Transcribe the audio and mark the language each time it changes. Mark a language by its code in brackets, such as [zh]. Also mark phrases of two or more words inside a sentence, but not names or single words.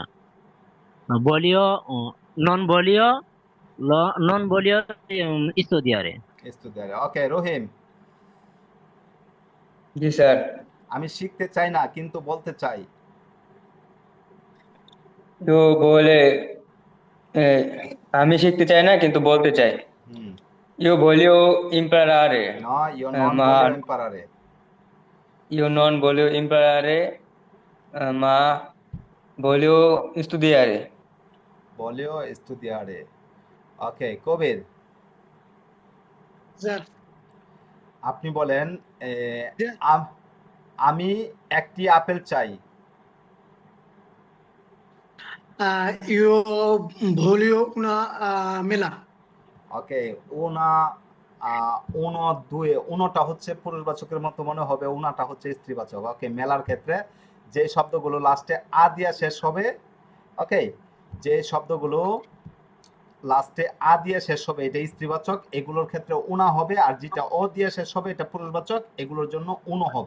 [it] voglio, non voglio, non voglio studiare. [bn] স্টুডিয়ারে, ওকে। রহিম, জি স্যার। আমি শিখতে চাই না কিন্তু বলতে চাই। তো বলে আমি শিখতে চাই না কিন্তু বলতে চাই। হুম, [it] Io voglio imparare, না, io non ma voglio imparare. io non voglio imparare, ma voglio studiare. voglio studiare. ওকে, কবির, [bn] স্যার, আপনি বলেন এ, আম- আমি একটি আপেল চাই। [it] io voglio una mela. [bn] ওকে, উনা, [it] uno due, [bn] উনোটা হচ্ছে পুরুষবাচকের মতো মনে হবে, উনাটা হচ্ছে স্ত্রীবাচক। ওকে, মেলার ক্ষেত্রে যে শব্দগুলো লাস্টে আ দিয়া শেষ হবে, ওকে, যে শব্দগুলো লাস্টে আ দিয়ে শেষ হবে এটা স্ত্রীবাচক, এগুলোর ক্ষেত্রে উনা হবে, আর যেটা অ দিয়ে শেষ হবে এটা পুরুষবাচক, এগুলোর জন্য উনো হবে।